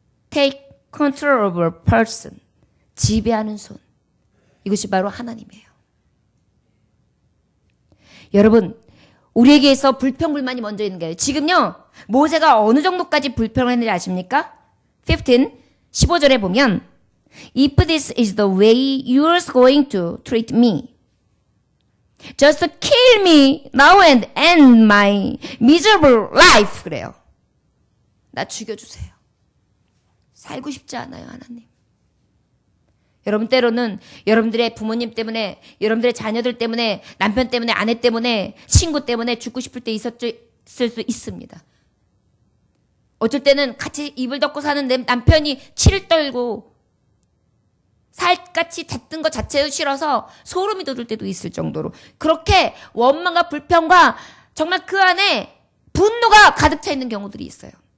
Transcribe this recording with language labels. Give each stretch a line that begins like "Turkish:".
English: Take control of a person.
Korean: 지배하는 손. 이것이 바로 하나님이에요. 여러분, 우리에게서 불평불만이 먼저 있는 거예요. 지금요, 모세가 어느 정도까지 불평을 했는지 아십니까? 15절에 보면,
English: If this is the way you are going to treat me, just kill me now and end my miserable life.
Korean: 그래요. 나 죽여주세요. 살고 싶지 않아요, 하나님. 여러분, 때로는 여러분들의 부모님 때문에, 여러분들의 자녀들 때문에, 남편 때문에, 아내 때문에, 친구 때문에 죽고 싶을 때 있을 수 있습니다. 어쩔 때는 같이 입을 덮고 사는 내 남편이 치를 떨고 살같이 잤던 것 자체도 싫어서 소름이 돋을 때도 있을 정도로, 그렇게 원망과 불평과 정말 그 안에 분노가 가득 차 있는 경우들이 있어요.